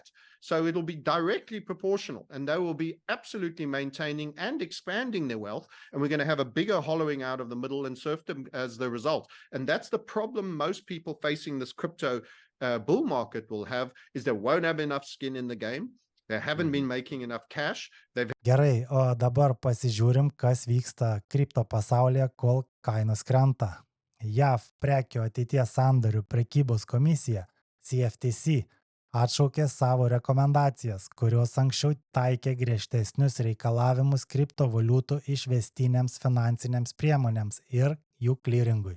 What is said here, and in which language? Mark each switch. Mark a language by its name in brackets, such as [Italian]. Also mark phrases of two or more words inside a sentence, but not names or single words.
[English] So it'll be directly proportional, and they will be absolutely maintaining and expanding their wealth. And we're going to have a bigger hollowing out of the middle and serfdom as the result. And that's the problem most people facing this crypto bull market will have, is they won't have enough skin in the game. They haven't been making enough cash. They've [Lithuanian] Gerai, o dabar pasižiūrim, kas vyksta kripto pasaulyje, kol kainos krenta. JAV prekių ateities sandorių prekybos komisija CFTC atšaukė savo rekomendacijas, kurios anksčiau taikė griežtesnius reikalavimus kriptovaliutų išvestinėms finansinėms priemonėms ir jų clearingui.